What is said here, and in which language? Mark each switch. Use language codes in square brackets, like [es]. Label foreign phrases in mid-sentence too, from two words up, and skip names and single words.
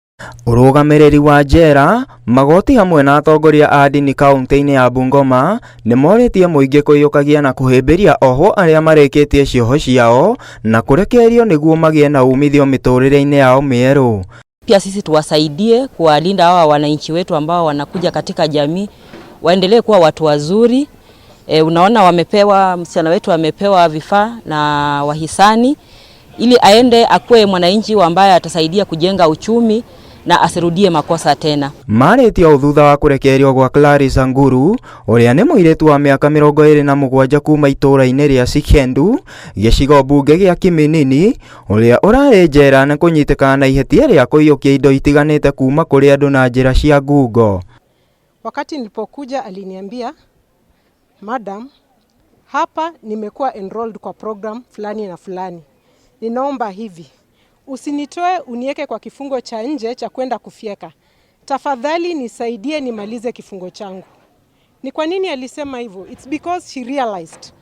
[ki] Urugamiriri wa njera magoti hamwe na atongoria a ndini kaunti-ini ya Bungoma nimoritie muingi kuyukagia na kuhimbiria oho aria marikitie cioho ciao na kurekererio niguo magie na umithio miturire-ini yao mieru. [sw] Pia sisi tuwasaidie kuwalinda hawa wananchi wetu ambao wanakuja katika jamii, waendelee kuwa watu wazuri. Unaona msichana wetu amepewa vifaa na wahisani ili aende akue mwananchi ambaye atasaidia kujenga uchumi na asirudie makosa tena. [ki] Marĩtio thutha wa kurekererio gwa Clarissa Nguru uria ni muiretu wa miaka 27 kuma itura-ini ria Sikendu gicigo bunge gia Kiminini uria urari njera na kunyitikana na ihetia ria kuiyukia indo itiganite kuma kuri andu na njira cia ngungo. [sw] Wakati nilipokuja aliniambia, "Madam, hapa nimekuwa enrolled kwa program fulani na fulani. Ninaomba hivi, usinitoe unieke kwa kifungo cha nje cha kwenda kufyeka. Tafadhali nisaidie nimalize kifungo changu." Ni kwa nini alisema hivyo? [en] It's because she realized